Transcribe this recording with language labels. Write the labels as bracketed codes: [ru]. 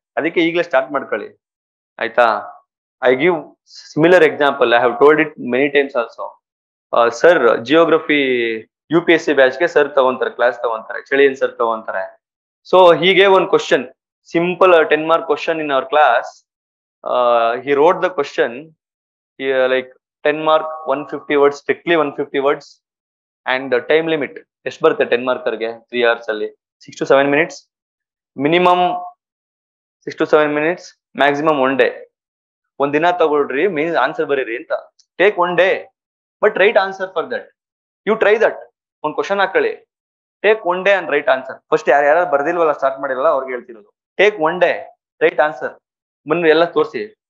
[kn] ಅದಕ್ಕೆ ಈಗಲೇ ಸ್ಟಾರ್ಟ್ ಮಾಡ್ಕೊಳ್ಳಿ, ಆಯ್ತಾ. [en] I give similar example, I have told it many times also. [kn] Sir geography UPSC ಬ್ಯಾಚ್ಗೆ sir ತಗೊಂತಾರೆ, class ತಗೊಂತಾರೆ, ಚಳಿಯನ್ ಸರ್ ತಗೊಂತಾರೆ. ಸೊ ಹೀಗೆ ಒಂದು question, simple 10 mark question [en] In our class. He wrote the question like 10 mark 150 words, strictly 150 words, and the time limit [kn] ಎಷ್ಟು ಬರುತ್ತೆ [en] 10 markerಗೆ? 3 hours ಅಲ್ಲಿ 6 to 7 minutes, minimum 6 to 7 minutes, maximum 1 day. [kn] ಒಂದ್ ದಿನ ತಗೊಳ್ರಿ, ಮೀನ್ಸ್ ಆನ್ಸರ್ ಬರೀರಿ ಅಂತ. [en] Take 1 day, but write answer for that. You try that. [kn] ಒಂದ್ question ಹಾಕೊಳ್ಳಿ, [en] Take 1 day and write answer. [kn] First ಯಾರು ಬರ್ದಿಲ್ವಲ್ಲ, ಸ್ಟಾರ್ಟ್ ಮಾಡಿರಲ್ಲ, ಅವ್ರಿಗೆ ಹೇಳ್ತಿರೋದು, [en] Take 1 day, write answer. [kn] ಮುಂದೆ ಎಲ್ಲ ತೋರಿಸಿ.